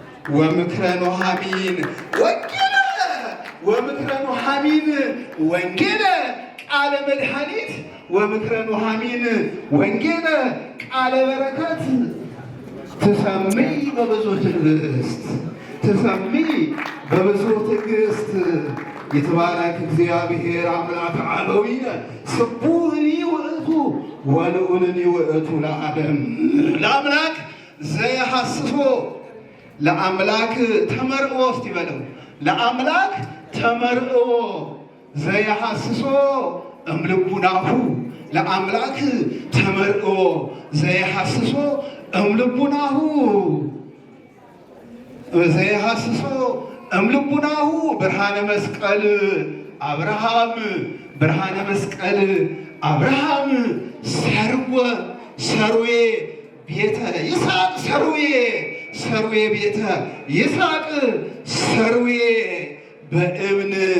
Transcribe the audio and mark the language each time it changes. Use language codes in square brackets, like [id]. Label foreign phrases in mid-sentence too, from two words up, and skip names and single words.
[gez] ወምክረ ኑኃሚን ወንጌለ፣ ወምክረ ኑኃሚን ወንጌለ ቃለ መድኃኒት፣ ወምክረ ኑኃሚን ወንጌለ ቃለ በረከት። ትሰምይ በብዙ ትዕግስት፣ ትሰምይ በብዙ ትዕግስት። ይትባረክ እግዚአብሔር አምላክ አበዊነ ስቡሕኒ ውእቱ ወልዑልኒ ውእቱ ለዓለም። ለአምላክ ዘየሐስሶ፣ ለአምላክ ተመርኦ [am] እስቲ በለው። [gez] ለአምላክ ተመርኦ ዘየሐስሶ እምልቡናሁ፣ ለአምላክ ተመርኦ ዘየሐስሶ እምልቡናሁ፣ ዘይሐስሶ እምልቡናሁ ብርሃነ መስቀል አብርሃም፣ ብርሃነ መስቀል አብርሃም ሰርወ ሰርዌ ቤተ ይስሐቅ ሰርዌ፣ ሰርዌ ቤተ ይስሐቅ ሰርዌ በእብን፣